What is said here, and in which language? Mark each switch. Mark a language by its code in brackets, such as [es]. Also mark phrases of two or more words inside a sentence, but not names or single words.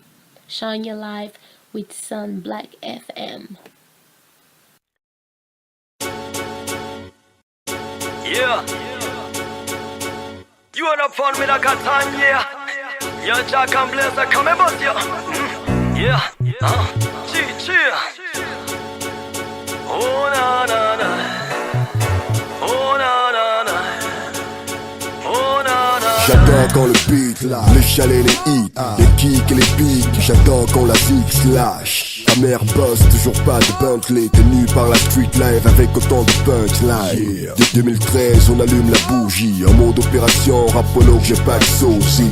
[en] Shine your life with Sun Black FM. Yeah. You are the fun with a Catania. Yo, Jack and Blaze are coming about you. Yeah. Cheer. Oh, na, na, na. Oh, na, na, na. Oh, na, na. [fr] J'adore quand le beat lâche, les chalets, les hits, les kicks et les beats. J'adore quand la zig slash. Ta mère bosse, toujours pas de Bentley, tenue par la [en] street life [fr] avec autant de punchline. Yeah. Dès 2013, on allume la bougie, en mode opération, Rapolo, j'ai pas de sosie.